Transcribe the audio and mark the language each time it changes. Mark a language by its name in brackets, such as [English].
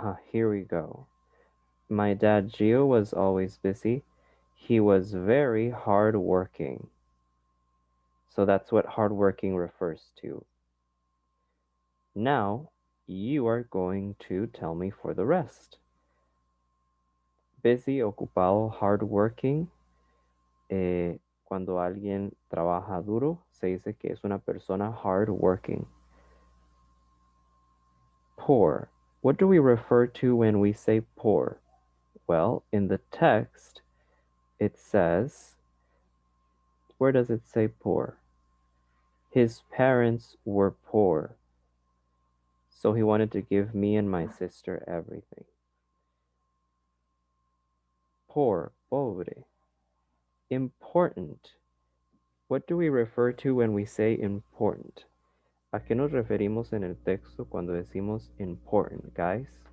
[English] Here we go. My dad Gio was always busy. He was very hardworking. So that's what hardworking refers to. Now, you are going to tell me for the rest. Busy, ocupado, hardworking. [Spanish] Cuando alguien trabaja duro, se dice que es una persona hardworking. [English] Poor. What do we refer to when we say poor? Well, in the text, it says, where does it say poor? His parents were poor, so he wanted to give me and my sister everything. Poor, pobre. Important. What do we refer to when we say important? [Spanish] ¿A qué nos referimos en el texto cuando decimos important, guys?